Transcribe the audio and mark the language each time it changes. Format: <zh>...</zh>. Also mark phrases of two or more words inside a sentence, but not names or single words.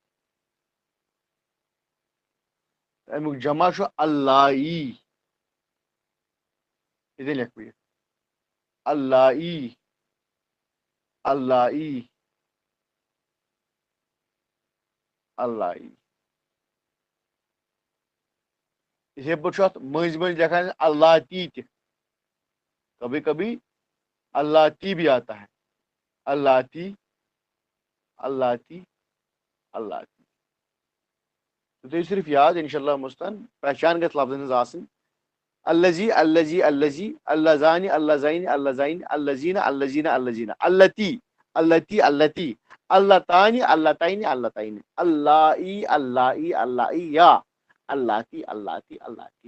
<ks>امیُک جمع چھُ اللایی ییٚتٮ۪ن لیکھٕ بہٕ یہِ</ks> <ar>اللایی اللایی اللایی.</ar> <ks>یِتھے پٲٹھۍ چھُ اتھ مٔنٛزۍ مٔنٛزۍ لیکھان اللاتی تہِ</ks> <ur>کبھی کبھی اللاتی بھی آتا ہے</ur> <ar>اللاتی اللاتی اللاتی.</ar> <ks>تو تُہۍ صرف یاد</ks> <ar>انشاء اللہ</ar> <ks>مستان پہچان گژھِ لفظن ہٕنٛز آسٕنۍ</ks> <ar>الذی الذی الذی اللذان اللذین اللذین الذین الذین الذین اللتی اللتی اللتی اللتان اللتین اللتین اللائی اللائی اللائیا اللاتی اللاتی اللاتی.</ar>